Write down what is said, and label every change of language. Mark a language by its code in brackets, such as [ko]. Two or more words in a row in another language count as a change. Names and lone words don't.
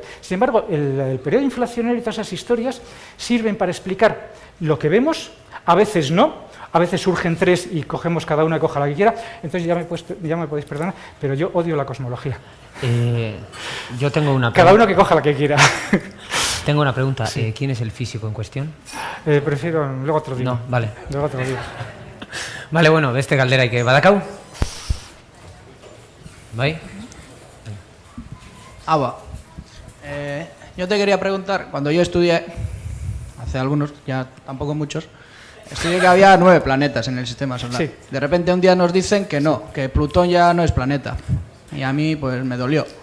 [es] Sin embargo, el periodo inflacionario y todas esas historias sirven para explicar lo que vemos, a veces no, a veces surgen 3 y cogemos cada una y coja la que quiera, entonces ya me podéis perdonar, pero yo odio la cosmología. Yo tengo una pregunta. Cada uno que coja la que quiera. Tengo una pregunta. Sí. ¿Quién es el físico en cuestión? Prefiero, luego te lo digo. No, vale. Luego te lo digo. Vale, [eu] bueno, beste galdera que badakau. Bai? [es] Aba, Yo te quería preguntar, cuando yo estudié, hace algunos, ya tampoco muchos, estudié que había 9 planetas en el sistema solar. Sí. De repente un día nos dicen que no, que Plutón ya no es planeta. Y a mí pues me dolió.